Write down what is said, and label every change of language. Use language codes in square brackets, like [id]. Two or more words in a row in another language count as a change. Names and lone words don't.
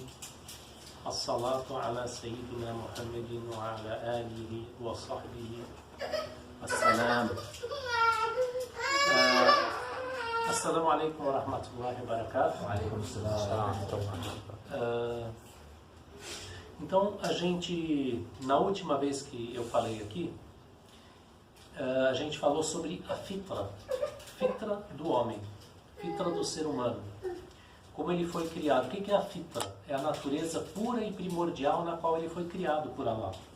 [ar] الصلاة على سيدنا محمد وعلى آله وصحبه. As-salam. السلام عليكم ورحمة الله وبركاته. وعليكم السلام ورحمة الله وبركاته. [pt] Então, a gente, na última vez que eu falei aqui, a gente falou sobre a fitra do homem, fitra do ser humano, como ele foi criado. O que é a fitra? É a natureza pura e primordial na qual ele foi criado por Allah.